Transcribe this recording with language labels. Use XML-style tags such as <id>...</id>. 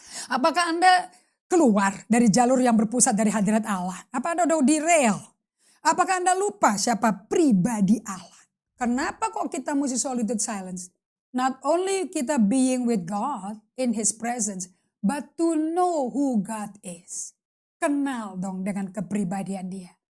<id>Apakah Anda keluar dari jalur yang berpusat dari hadirat Allah? Apa Anda udah derail? Apakah Anda lupa siapa pribadi Allah? Kenapa kok kita mesti solitude silence?</id> <en>Not only</en> <id>kita</id> <en>being with God in His presence, but to know who God is.</en> <id>Kenal dong dengan kepribadian Dia.</id>